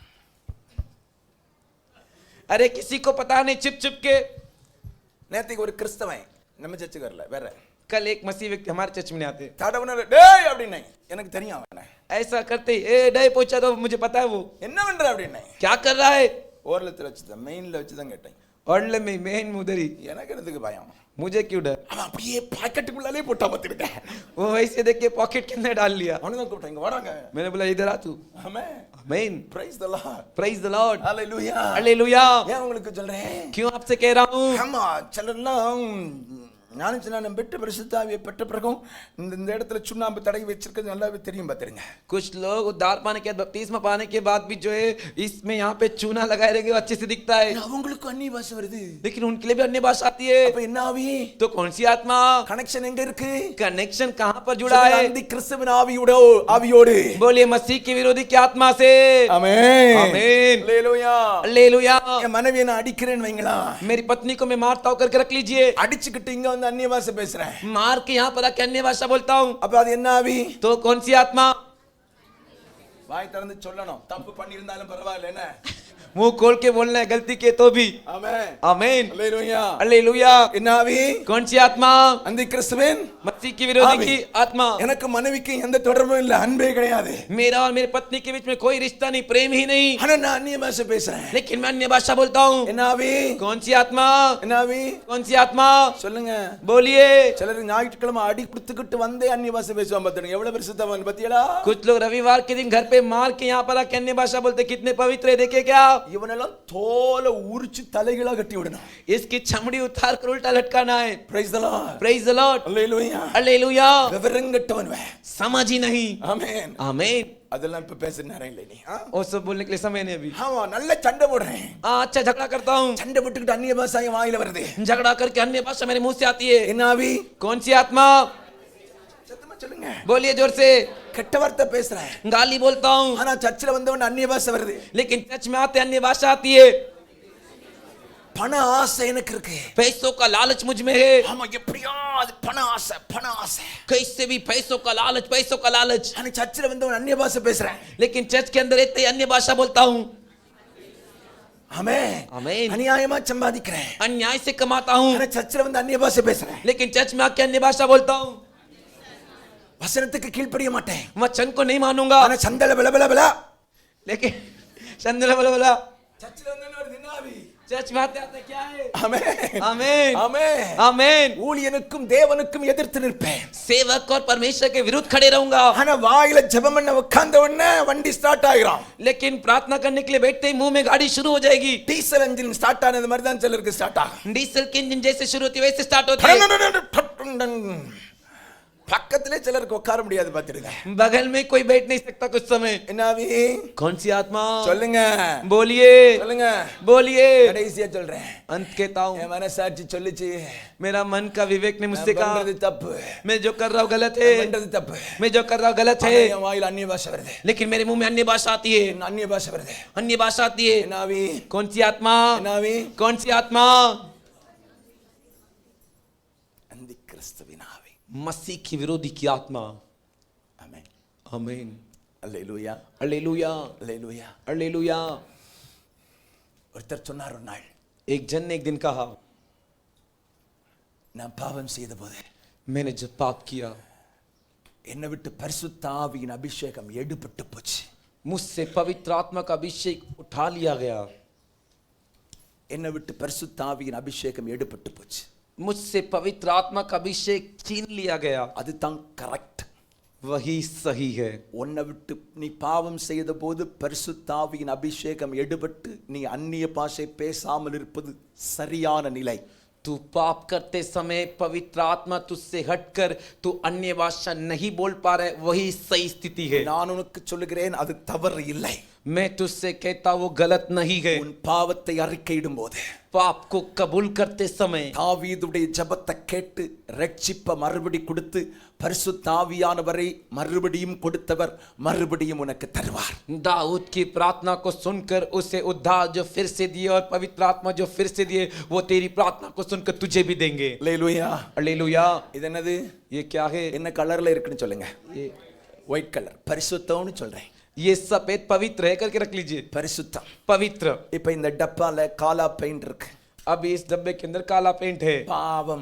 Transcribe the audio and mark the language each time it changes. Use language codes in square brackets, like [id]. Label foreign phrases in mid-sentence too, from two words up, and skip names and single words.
[hi] अरे किसी को पता नहीं, छिप छिप के. [ta] நேத்துக்கு ஒரு கிறிஸ்தவன் நம்ம சர்ச்சுக்கு வரல, வேற [hi] कल एक मसीह व्यक्ति हमारे चर्च में आते, [ta] தடவுன டேய் அப்படினே, எனக்கு தெரியும் அவனை. [hi] ऐसा करते ए डे पूछा तो मुझे पता है वो [ta] என்ன பண்ற அப்படினே. [hi] क्या कर रहा है. [ta] ஓரலத்துல வச்சு தான், மெயின்ல வச்சு தான் கேட்டேன். [hi] और में मेन उधर ही. [ta] எனக்கு எதுக்கு பயம்? [hi] मुझे क्यों डर. [ta] அவன் அப்படியே பாக்கெட்டுக்குள்ளாலே போட்டா பார்த்துக்கிட்ட. [hi] वो वैसे देख के पॉकेट के अंदर डाल लिया. [ta] அவனுங்க கூப்பிட்டாங்க, வராங்க. [hi] मैंने बोला इधर आ तू. [ta] ஆமென். [hi] आमीन. [en] praise the lord, praise the lord. hallelujah. [hi] हालेलुया. [ta] ஏன் உங்களுக்கு சொல்றேன்? [hi] क्यों आपसे कह रहा हूँ. [ta] ஆமா, சிலர்லாம் ஞானம் பெற்ற பரிசுத்தாவியை பெற்ற பிறகும் இந்த இடத்துல சுண்ணாம்பு தடவி வச்சிருக்கிறது நல்லாவே தெரியும், பார்த்துருங்க. [hi] कुछ लोग उद्धार पाने के बाद, बपतिस्मा पाने के बाद भी जो है इसमें यहाँ पे चूना लगाए रहेंगे, वो अच्छे से दिखता है, [ta] அவங்களுக்கு அந்நிய பாஷை வருது. [hi] लेकिन उनके लिए भी अन्य भाषा आती है. [ta] அப்ப என்ன ஆவி? [hi] तो कौन सी आत्मा? [ta] கனெக்ஷன் எங்க இருக்கு? [hi] कनेक्शन कहाँ पर जुड़ा है. [ta] அந்த கிறிஸ்துவின் ஆவியோடு. [hi] बोलिए मसीह की विरोधी की आत्मा से. [ta] ஆமென். [hi] आमीन. [ta] அல்லேலூயா. [hi] हालेलुया. [ta] என் மனைவியை நான் அடிக்கிறேன்னு வைங்களா, [hi] मेरी पत्नी को मैं मारता हूँ करके रख लीजिए. [ta] அடிச்சுக்கிட்டு इங்க வந்து அந்நிய பாஷை பேசுறேன். [hi] मार के यहाँ पर आके अन्य भाषा बोलता हूँ, [ta] அப்ப அது என்ன ஆவி? [hi] तो कौन सी आत्मा? [ta] வாய் திறந்து சொல்லணும், தப்பு பண்ணியிருந்தாலும் பரவாயில்லை. என்ன? [hi] मुंह खोल के बोलना है, गलती के तो भी. [ta] ஆமென். [hi] आमीन. [ta] அல்லேலூயா. [hi] हालेलुया. [ta] என்ன ஆவி? [hi] कौन सी आत्मा? [ta] அந்த கிறிஸ்துவின் [hi] मसीह की विरोधी आमीन. की आत्मा. [ta] எனக்கு மனைவிக்கு எந்த தொடர்பும் இல்ல, அன்பே கிடையாது. [hi] मेरा और मेरी पत्नी के बीच में कोई रिश्ता नहीं, प्रेम ही नहीं, [ta] ஆனா நான் அந்நிய பாஷை பேசுறேன். [hi] लेकिन मैं अन्य भाषा बोलता हूँ. [ta] என்ன ஆவி? [hi] कौन सी आत्मा? [ta] என்ன ஆவி? [hi] कौन सी आत्मा? [ta] சொல்லுங்க. [hi] बोलिए. [ta] சிலர் ஞாயிற்றுக்கிழமை அடி கொடுத்துக்கிட்டு வந்தே அந்நிய பாஷை பேசுவான், பார்த்துங்க. எவ்வளவு பரிசுத்தவான் பத்தியலா? [hi] कुछ लोग रविवार के दिन घर पे मार के यहाँ पर आके अन्य भाषा बोलते, कितने पवित्र है देखे क्या. [ta] இவனெல்லாம் தோலை உரிச்சு தலைகளா கட்டி விடணும். [hi] इसकी चमड़ी उतार कर उल्टा लटकाना है. [en] praise the lord, praise the lord. [ta] அல்லேலூயா. [hi] हालेलुया. [ta] விவரங்கட்டவன் வே. [hi] समझ ही नहीं. [ta] ஆமென். [hi] आमीन. [ta] அதெல்லாம் இப்ப பேச நேரம் இல்லை நீ. [hi] वो सब बोलने के लिए समय नहीं अभी. [ta] ஆமா, நல்ல சண்டை போடுறேன். [hi] अच्छा झगड़ा करता हूँ, [ta] சண்டை போட்டுக்கிட்டு அந்நிய பாஷை என் வாயில வருது. [hi] झगड़ा करके अन्य भाषा मेरे मुंह से आती है. [ta] என்ன ஆவி? [hi] कौन सी आत्मा? [ta] சத்தமா சொல்லுங்க. [hi] बोलिए जोर से. [ta] கெட்ட வார்த்தை பேசுறேன், [hi] गाली बोलता हूँ, [ta] ஆனா சர்ச்சில் வந்தவன் அந்நிய பாஷை வருது. [hi] लेकिन सच में आते अन्य भाषा आती है. [ta] பண ஆசை எனக்கு இருக்கு. [hi] पैसों का लालच मुझ में है. [ta] ஆமா, எப்படியா அது பண ஆசை. [hi] कैसे भी पैसों का लालच. [ta] ஆனா சர்ச்சில் வந்தவன் அந்நிய பாஷை பேசுறேன். [hi] लेकिन चर्च के अंदर रहते ही अन्य भाषा बोलता हूँ. [ta] ஆமென். [hi] आमीन. [ta] அநியாயமா சம்பாதிக்கிறேன், [hi] अन्याय से कमाता हूँ, [ta] ஆனா சர்ச்சில் வந்து அந்நிய பாஷை பேசுறேன். [hi] लेकिन चर्च में आके अन्य भाषा बोलता हूँ. [ta] வசனத்துக்கு கீழ்ப்படிய மாட்டேன், [hi] वचन को नहीं मानूंगा, [ta] ஆனா சந்தல பல [hi] लेकिन चंदला बोला. [ta] சர்ச்சில் வந்தவன் வருது. என்ன ஆவி? [hi] चर्च में आते आते क्या है. [ta] ஆமென். [hi] आमीन. [ta] ஆமென். [hi] आमीन. [ta] ஊழியனுக்கும் தேவனுக்கும் எதிர்த்து நிற்பேன், [hi] सेवक और परमेश्वर के विरुद्ध खड़े रहूंगा, [ta] ஆனா வாயில ஜெபம் பண்ண உட்கார்ந்த உடனே வண்டி ஸ்டார்ட் ஆகிரும். [hi] लेकिन प्रार्थना करने के लिए बैठते ही मुंह में गाड़ी शुरू हो जाएगी. [en] diesel engine start [ta] ஆனது மாதிரி தான் சிலருக்கு ஸ்டார்ட் ஆகும். [hi] डीजल के इंजन जैसे शुरू होती है वैसे स्टार्ट होती है. [ta] பக்கத்திலே சிலருக்கு உட்கார முடியாது, பார்த்துடுங்க. [hi] बगल में कोई बैठ नहीं सकता कुछ समय. [ta] என்ன ஆவி? [hi] कौन सी आत्मा? [ta] சொல்லுங்க, [hi] बोलिए. [ta] சொல்லுங்க. [hi] बोलिए. [ta] கடைசியா சொல்றேன், [hi] अंत कहता हूँ, [ta] என் மனசாட்சி சொல்லுச்சு, [hi] मेरा मन का विवेक ने मुझसे [ta] நான் [hi] कहा [ta] பண்றது தப்பு, [hi] मैं जो कर रहा हूँ गलत है, [ta] நான் பண்றது தப்பு. [hi] मैं जो कर रहा हूँ गलत [ta] ஆனா [hi] है, [ta] என் வாயில அந்நிய பாஷை வருது, [hi] लेकिन मेरे मुंह में अन्य भाषा आती है. [ta] அந்நிய பாஷை வருது. [hi] अन्य भाषा आती है. [ta] என்ன ஆவி? [hi] कौन सी आत्मा? [ta] என்ன ஆவி? [hi] कौन सी आत्मा? [ta] அந்த கிறிஸ்துவின் ஆவி. [hi] मसीह की विरोधी की आत्मा. [ta] ஆமென். [hi] आमीन. [ta] அல்லேலூயா. [hi] हालेलुया. [ta] அல்லேலூயா. [hi] हालेलुया. [ta] ஒருத்தர் சொன்னார் ஒரு நாள், [hi] एक जन ने एक दिन कहा, [ta] நான் பாவம் செய்த போது [hi] मैंने जब पाप किया, [ta] என்னை விட்டு பரிசுத்த ஆவியின் அபிஷேகம் எடுபட்டு போச்சு. [hi] मुझसे पवित्र आत्मा का अभिषेक उठा लिया गया, [ta] என்னை விட்டு பரிசுத்த ஆவியின் அபிஷேகம் எடுபட்டு போச்சு. [hi] मुझसे पवित्र आत्मा का अभिषेक छीन लिया गया। [ta] அதுதான் கரெக்ட். [hi] वही सही है। [ta] உன்னை விட்டு நீ பாவம் செய்த போது பரிசுத்த ஆவியின் அபிஷேகம் எடுபட்டு நீ அந்நிய பாஷை பேசாமல் இருப்பது சரியான நிலை. [hi] तू पाप करते समय पवित्र आत्मा तुझसे हटकर तू अन्य भाषा नहीं बोल पा रहा है, वही सही स्थिति है। [ta] நான் உனக்கு சொல்லுகிறேன், அது தவறு இல்லை. [hi] मैं तुझसे कहता वो गलत नहीं है। [ta] உன் பாவத்தை அறிக்கையிடும் போது, [hi] पाप को कबूल करते समय [ta] தாவீதுடைய ஜெபத்தை கேட்டு ரட்சிப்ப மறுபடி கொடுத்து பரிசுத்த ஆவியானவரை மறுபடியும் கொடுத்தவர் மறுபடியும் உனக்கு தருவார். [hi] दाऊद की प्रार्थना को सुनकर उसे उद्धार जो फिर से दिए और पवित्र आत्मा जो फिर से दिए, वो तेरी प्रार्थना को सुनकर तुझे भी देंगे। [ta] அல்லேலூயா. [hi] हालेलुया। [ta] இது என்னது? [hi] ये क्या है? [ta] என்ன கலர்ல இருக்குன்னு சொல்லுங்க. [hi] ये [en] white colour. [ta] பரிசுத்தம்னு சொல்றேன். [hi] ये सफेद पवित्र है करके रख लीजिए। [ta] பரிசுத்தம். [hi] पवित्र। [ta] இப்ப இந்த டப்பால காலா பெயிண்ட் இருக்கு. [hi] अभी इस डब्बे के अंदर काला पेंट है, [ta] பாவம்.